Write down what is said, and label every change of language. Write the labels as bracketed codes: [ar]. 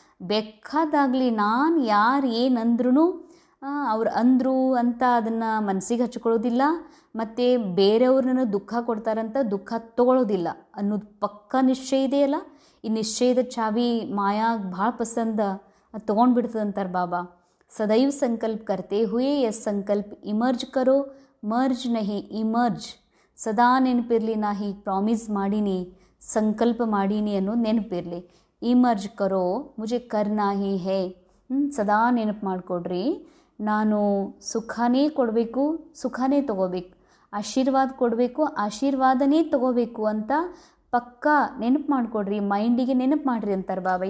[kn] ಬೇಕಾದಾಗಲಿ ನಾನು ಯಾರು ಏನಂದ್ರೂ ಅವ್ರು ಅಂದರು ಅಂತ ಅದನ್ನು ಮನಸ್ಸಿಗೆ ಹಚ್ಕೊಳ್ಳೋದಿಲ್ಲ, ಮತ್ತು ಬೇರೆಯವ್ರನ್ನ ದುಃಖ ಕೊಡ್ತಾರಂತ ದುಃಖ ತಗೊಳ್ಳೋದಿಲ್ಲ ಅನ್ನೋದು ಪಕ್ಕ ನಿಶ್ಚಯ ಇದೆಯಲ್ಲ. ಈ ನಿಶ್ಚಯದ ಚಾವಿ ಮಾಯಾಗೆ ಭಾಳ ಪಸಂದ, ಅದು ತೊಗೊಂಡ್ಬಿಡ್ತದಂತಾರೆ ಬಾಬಾ. [hi] सदैव संकल्प करते हुए यह संकल्प इमर्ज करो, मर्ज नहीं इमर्ज. [kn] ಸದಾ ನೆನಪಿರಲಿ, ನಾ ಹೀಗೆ ಪ್ರಾಮಿಸ್ ಮಾಡೀನಿ, ಸಂಕಲ್ಪ ಮಾಡೀನಿ ಅನ್ನೋದು ನೆನಪಿರಲಿ. [hi] ಇಮರ್ಜ್ ಕರೋ ಮುಜೆ ಕರ್ನಾ ಹಿ ಹೇ. [kn] ಸದಾ ನೆನಪು ಮಾಡಿಕೊಡ್ರಿ, ನಾನು ಸುಖನೇ ಕೊಡಬೇಕು, ಸುಖನೇ ತಗೋಬೇಕು, ಆಶೀರ್ವಾದ ಕೊಡಬೇಕು, ಆಶೀರ್ವಾದನೇ ತಗೋಬೇಕು ಅಂತ ಪಕ್ಕಾ ನೆನಪು ಮಾಡಿಕೊಡ್ರಿ, ಮೈಂಡಿಗೆ ನೆನಪು ಮಾಡಿರಿ ಅಂತಾರೆ ಬಾಬಾ.